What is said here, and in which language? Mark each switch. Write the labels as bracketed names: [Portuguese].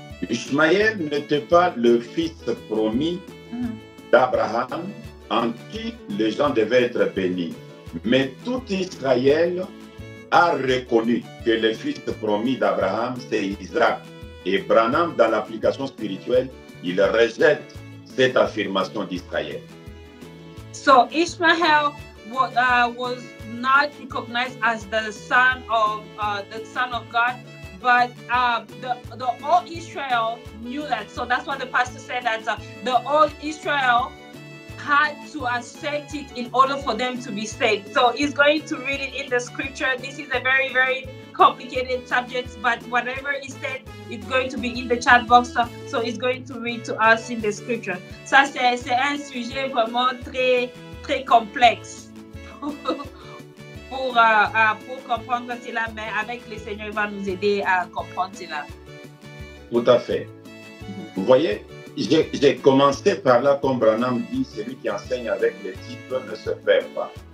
[French] Ishmaël n'était pas le fils promis d'Abraham en qui les gens devaient être bénis. Mais tout Israël a reconnu que le fils promis d'Abraham, c'est Isaac. Et Branham, dans l'application spirituelle, il rejette cette affirmation d'Israël. [English] So Ishmael was not recognized as the son of God, but the old Israel knew that. So that's what the pastor said, that the old Israel had to accept it in order for them to be saved. So he's going to read it in the scripture. This is a very, very complicated subject, but whatever he said, it's going to be in the chat box. So he's going to read to us in the scripture. [French] Ça, c'est un sujet vraiment très, très complexe pour comprendre cela, mais avec le Seigneur, il va nous aider à comprendre cela. Tout à fait. Vous voyez, j'ai commencé par là, comme Branham dit, celui qui enseigne avec les titres ne se perd pas.